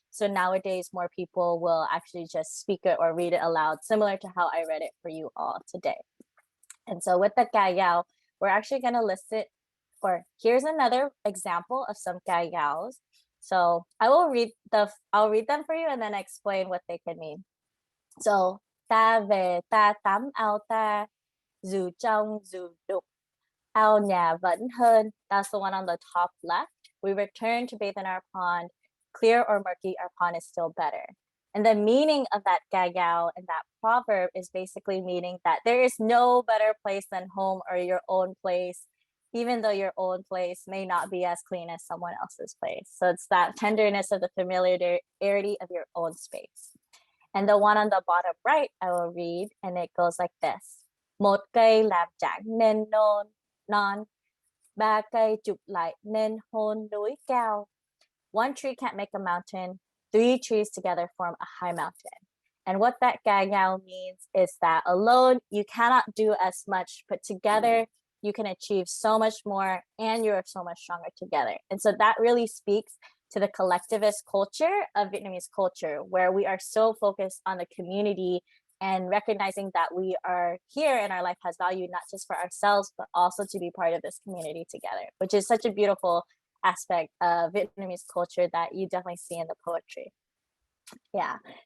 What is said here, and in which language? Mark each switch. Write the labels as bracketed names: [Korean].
[English] So nowadays, more people will actually just speak it or read it aloud, similar to how I read it for you all today. And so with the ca dao, we're actually going to list it, or here's another example of some ca daos. So I'll read them for you and then explain what they can mean. [Vietnamese] So ta về ta tắm ao ta, dù trong dù đục, ao nhà vẫn hơn. [English] That's the one on the top left. We return to bathe in our pond. Clear or murky, our pond is still better. And the meaning of that ca dao and that proverb is basically meaning that there is no better place than home or your own place, even though your own place may not be as clean as someone else's place. So it's that tenderness of the familiarity of your own space. And the one on the bottom right, I will read, and it goes like this. [Vietnamese] Một cây làm chẳng nên non, ba cây chụp lại nên hôn núi cao. [English] One tree can't make a mountain, 3 trees together form a high mountain. And what that gayao means is that alone, you cannot do as much, but together, you can achieve so much more and you're so much stronger together. And so that really speaks to the collectivist culture of Vietnamese culture, where we are so focused on the community and recognizing that we are here and our life has value, not just for ourselves, but also to be part of this community together, which is such a beautiful aspect of Vietnamese culture that you definitely see in the poetry. Yeah.